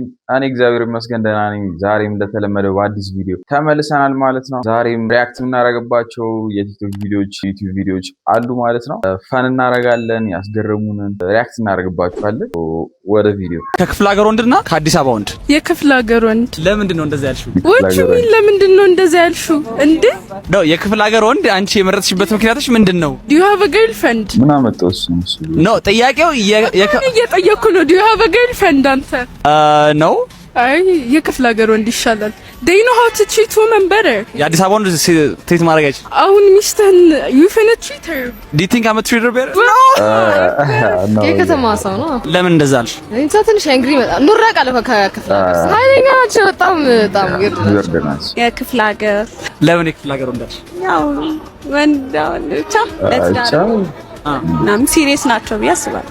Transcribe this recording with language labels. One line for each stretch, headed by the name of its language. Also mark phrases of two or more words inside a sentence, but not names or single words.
Amharic: እኔ እግዚአብሔር ይመስገን ደህና ነኝ። ዛሬም እንደተለመደው በአዲስ ቪዲዮ ተመልሰናል ማለት ነው። ዛሬም ሪአክት የምናደርግባቸው የቲክቶክ ቪዲዮዎች፣ ዩቲዩብ ቪዲዮዎች አሉ ማለት ነው። ፈን እናደርጋለን፣ ያስገረሙንን ሪአክት እናደርግባቸዋለን። ወደ ቪዲዮ። ከክፍለ ሀገር ወንድና ከአዲስ አበባ ወንድ። የክፍለ ሀገር ወንድ። ለምንድን ነው እንደዛ ያልሽው? ወንድ ምን ለምንድን ነው እንደዛ ያልሽው? እንዴ ነው የክፍለ ሀገር ወንድ አንቺ የመረጥሽበት ምክንያትሽ ምንድን ነው?
English: Do you have a girlfriend?
Amharic: ምን አመጣው እሱ? ነው ጥያቄው እየጠየኩ ነው።
English: Do you have a girlfriend
Amharic: አንተ? ነው አይ የክፍለ ሀገር ወንድ ይሻላል።
English: They know how to treat women better.
Amharic: የአዲስ አበባ ወንድ ትሪት ማድረግ አይችል። አሁን ሚስትህን
English: you finna treat her. Do you think I'm a treater better?
Amharic: ነው የከተማ ሰው ነው። ለምን እንደዛ አልሽ? እንዴ ትንሽ አንግሪ መጣ ኑራ ቃል ከክፍለ ሀገር ኃይለኛ ናቸው። በጣም ይወርደናል። የክፍለ ሀገር ለምን የክፍለ ሀገር ወንድ አልሽ? ያው ወንዳውን ብቻ እናም ሲሪየስ ናቸው ብዬ አስባለሁ።